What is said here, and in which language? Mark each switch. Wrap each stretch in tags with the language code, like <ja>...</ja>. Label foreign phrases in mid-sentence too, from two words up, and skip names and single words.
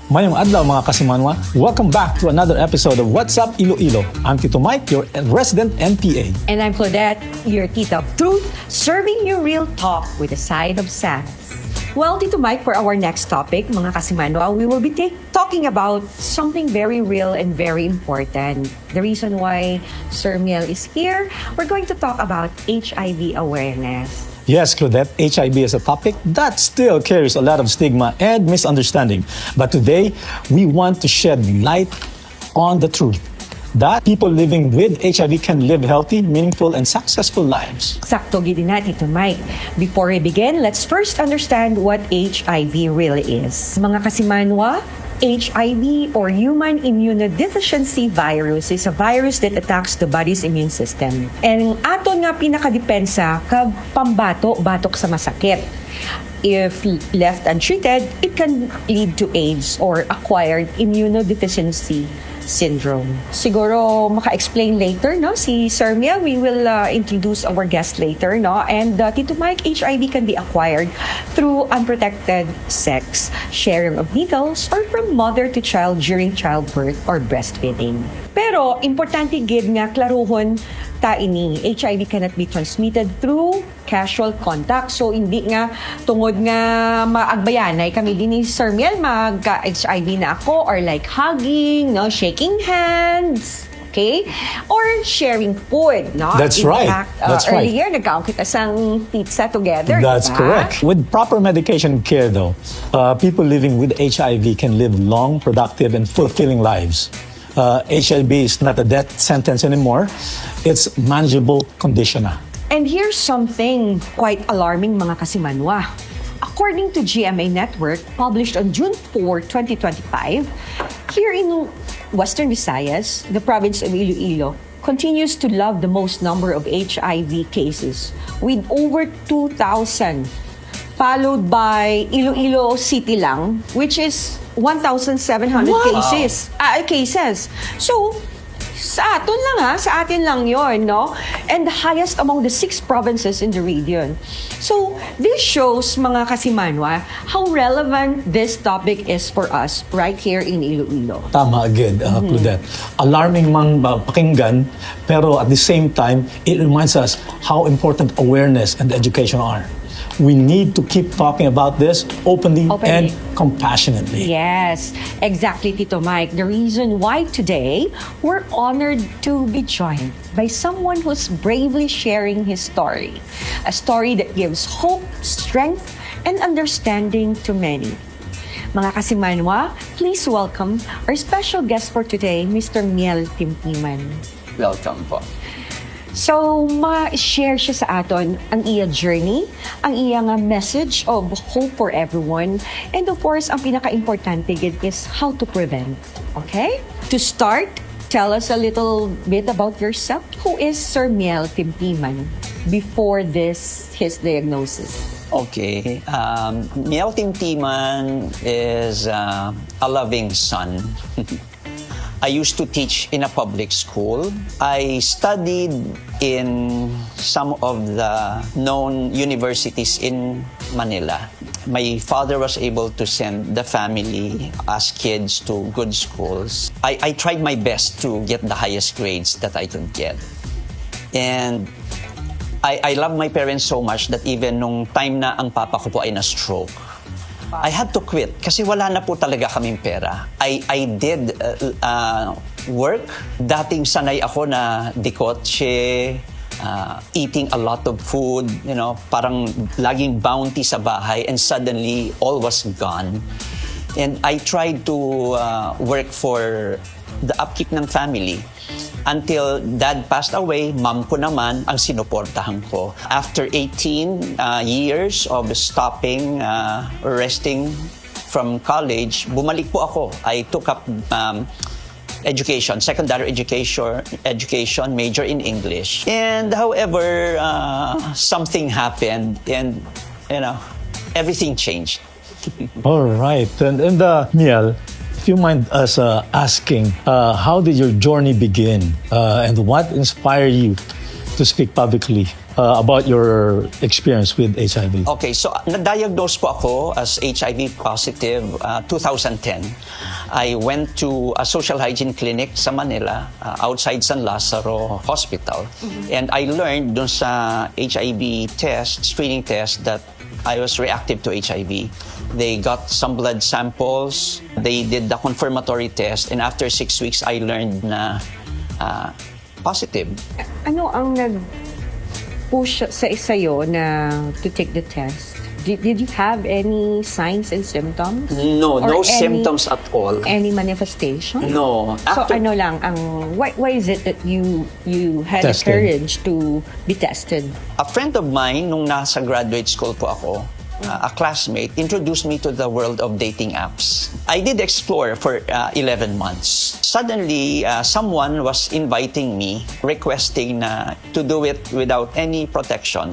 <hil>Mayong adlaw mga kasimanwa.</hil> <en>Welcome back to another episode of What's Up Iloilo. I'm Tito Mike, your resident NPA. And I'm Claudette, your tita of truth, serving you real talk with a side of sass. Well, Tito Mike, for our next topic,</en> <hil>mga kasimanwa,</hil> <en>we will be talking about something very real and very important. The reason why Sir Miel is here, we're going to talk about HIV awareness. Yes, Claudette, HIV is a topic that still carries a lot of stigma and misunderstanding. But today, we want to shed light on the truth that people living with HIV can live healthy, meaningful, and successful lives. Sakto gid na, Tito Mike. Before we begin, let's first understand what HIV really is. Mga kasimanwa, HIV or human immunodeficiency virus is a virus that attacks the body's immune system.</en> <hil>And aton nga pinakadepensa kag pambato-batok sa masakit.</hil> <en>If left untreated, it can lead to AIDS or acquired immunodeficiency syndrome.</en> <hil>Siguro maka-explain later, no? Si Sir Miel,</hil> <en>we will introduce our guest later, no? And Tito Mike, HIV can be acquired through unprotected sex, sharing of needles, or from mother to child during childbirth or breastfeeding.</en> <hil>Pero importante gid nga klaruhon ta ini,</hil> <en>HIV cannot be transmitted through casual contact.</en> <hil>So hindi nga tungod nga maagbayanay kami din ni Sir Miel magka-HIV na ako,</hil> <en>or like hugging, no, shaking hands, okay? Or sharing food, no? That's right. That's right. Earlier,</en> <hil>nagkaon kita sang pizza together.</hil> <en>That's diba? correct. With proper medication care, though, people living with HIV can live long, productive, and fulfilling lives. HIV is not a death sentence anymore. It's manageable condition na. And here's something quite alarming,</en> <hil>mga kasimanwa.</hil> <en>According to GMA Network, published on June 4, 2025, here in Western Visayas, the province of Iloilo continues to love the most number of HIV cases with over 2,000, followed by Iloilo City lang, which is 1,700 cases. So,</en> <tl>sa atin lang yon, no?</tl> <en>And the highest among the 6 provinces in the region. So, this shows,</en> <hil>mga kasimanwa,</hil> <en>how relevant this topic is for us right here in Iloilo. Tama again, Claudette. Alarming</en> <hil>mang pakinggan, pero</hil> <en>at the same time, it reminds us how important awareness and education are. We need to keep talking about this openly and compassionately. Yes, exactly, Tito Mike. The reason why today we're honored to be joined by someone who's bravely sharing his story. A story that gives hope, strength, and understanding to many.</en> <hil>Mga kasimanwa,</hil> <en>please welcome our special guest for today, Mr. Miel Timtiman. Welcome po.</en> <hil>So, ma-share siya sa aton ang iya journey, ang iya nga</hil> <en>message of hope for everyone, and of course,</en> <hil>ang pinaka-importante gid</hil> <en>is how to prevent. Okay? To start, tell us a little bit about yourself. Who is Sir Miel Timtiman before his diagnosis? Okay. Miel Timtiman is a loving son. I used to teach in a public school. I studied in some of the known universities in Manila. My father was able to send the family as kids to good schools. I tried my best to get the highest grades that I could get. And I love my parents so much that even</en> <tl>nung time na ang papa ko po ay na-stroke,</tl> <en>I had to quit</en> <tl>kasi wala na po talaga kaming pera.</tl> <en>I did work.</en> <tl>Dating sanay ako na dikotse,</tl> <en>eating a lot of food,</en> <tl>parang laging bounty sa bahay,</tl> <en>and suddenly all was gone. And I tried to work for the upkeep ng family. Until dad passed away, mom</en> <tl>ko naman ang sinuportahan ko.</tl> <en>After 18 years of stopping, resting from college,</en> <tl>bumalik po ako.</tl> <en>I took up education, secondary education, major in English. And however, something happened and, everything changed. All right. And Miel, if you mind us asking, how did your journey begin? And what inspired you to speak publicly about your experience with HIV. Okay, so</en> <tl>na-diagnose po ako</tl> <en>as HIV positive 2010. I went to a social hygiene clinic sa Manila, outside San Lazaro Hospital. And I learned</en> <tl>dun sa</tl> <en>HIV test, screening test, that I was reactive to HIV. They got some blood samples, they did the confirmatory test, and after 6 weeks, I learned na positive.</en> <tl>Ano ang nag-push sa sa'yo na</tl> <en>to take the test? Did you have any signs and symptoms? No, Or no any- symptoms at all. Any manifestation? No.</en> <tl>So ano lang,</tl> <en>why is it that you had the Tested. courage to be tested? A friend of mine,</en> <tl>nung nasa graduate school po ako,</tl> <en>a classmate, introduced me to the world of dating apps. I did explore for 11 months. Suddenly, someone was inviting me, requesting na to do it without any protection.</en>